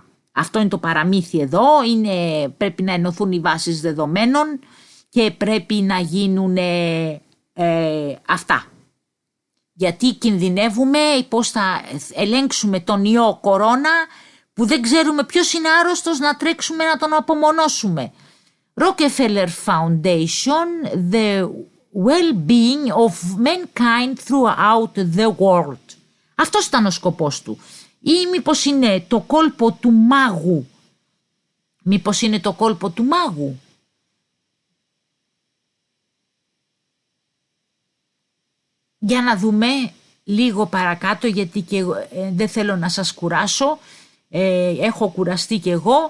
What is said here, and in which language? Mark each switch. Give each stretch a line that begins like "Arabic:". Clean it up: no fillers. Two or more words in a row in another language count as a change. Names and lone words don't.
Greek: Αυτό είναι το παραμύθι εδώ, πρέπει να ενωθούν οι βάσεις δεδομένων και πρέπει να γίνουν αυτά. Γιατί κινδυνεύουμε πώς θα ελέγξουμε τον ιό κορώνα που δεν ξέρουμε ποιος είναι άρρωστος, να τρέξουμε να τον απομονώσουμε.
English: Rockefeller Foundation, the well-being of mankind throughout the world.
Greek: Αυτός ήταν ο σκοπός του. Ή μήπως είναι το κόλπο του μάγου. Μήπως είναι το κόλπο του μάγου. Για να δούμε λίγο παρακάτω, γιατί και δεν θέλω να σας κουράσω, έχω κουραστεί και εγώ.